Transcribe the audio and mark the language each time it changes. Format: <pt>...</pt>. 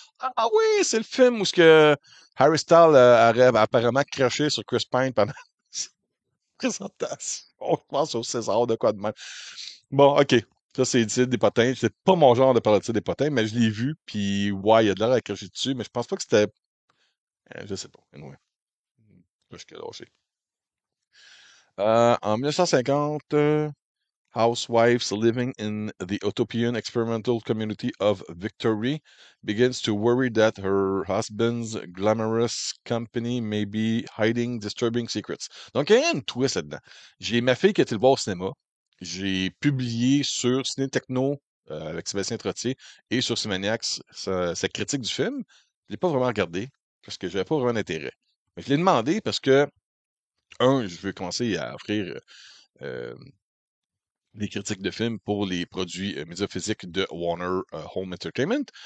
<fr>Ah oui, c'est le film où ce que Harry Styles aurait apparemment craché sur Chris Pine pendant la présentation. On pense au César de quoi de même. Bon, OK. Ça, c'est des potins. C'est pas mon genre de parler de ça des potins, mais je l'ai vu, puis ouais, il y a de l'air à cracher dessus, mais je pense pas que c'était. Je sais pas. Anyway, je suis lâché.</fr> <en>En 1950, housewives living in the utopian experimental community of Victory begins to worry that her husband's glamorous company may be hiding disturbing secrets.</en> <fr>Donc, il y a une twist là-dedans. J'ai ma fille qui a été le voir au cinéma. J'ai publié sur Ciné Techno avec Sébastien Trottier et sur Cinemax sa critique du film. Je l'ai pas vraiment regardé parce que j'avais pas vraiment d'intérêt. Mais je l'ai demandé parce que, je veux commencer à offrir euh, des critiques de films pour les produits médias physiques de Warner Home Entertainment.</fr>